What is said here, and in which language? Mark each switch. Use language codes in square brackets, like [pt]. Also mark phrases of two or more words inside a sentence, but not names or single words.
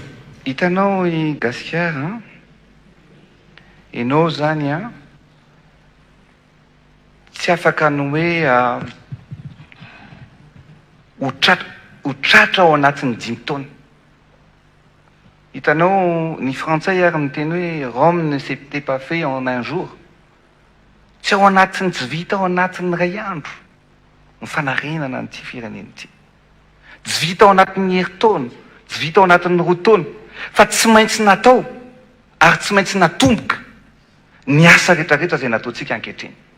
[mg] hitanao i gasikara ianao zany a tsy afaka ny hoe ho tratra ao anatin'ny 5 taona hitanao ny frantsay ary miteny hoe [fr] Rome ne s'était pas fait en un jour [mg] tsy ao anatin'ny tsy vita ao anatin'ny ray andro ny fanarenana nyty firenena ty tsy vita ao anatin'ny herintaona tsy vita ao anatin'ny 2 taona fa tsy maintsy natao ary tsy maintsy natomboka ny asa rehetrarehetra zay nataotsika ankehitriny